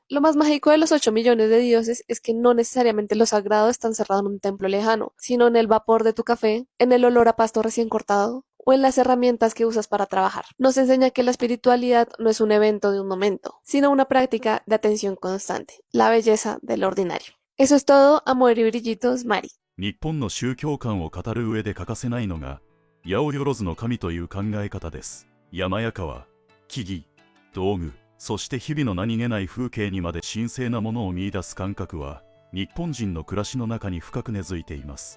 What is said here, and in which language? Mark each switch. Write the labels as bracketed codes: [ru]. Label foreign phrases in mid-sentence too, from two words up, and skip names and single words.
[es] Lo más mágico de los 8 millones de dioses es que no necesariamente lo sagrado está encerrado en un templo lejano, sino en el vapor de tu café, en el olor a pasto recién cortado, o en las herramientas que usas para trabajar. Nos enseña que la espiritualidad no es un evento de un momento, sino una práctica de atención constante, la belleza del ordinario. Eso es todo, amor y brillitos, Mari. [ja] 日本の宗教観を語る上で欠かせないのが、八百万の神という考え方です。山や川、木々、道具、そして日々の何気ない風景にまで神聖なものを見出す感覚は、日本人の暮らしの中に深く根付いています。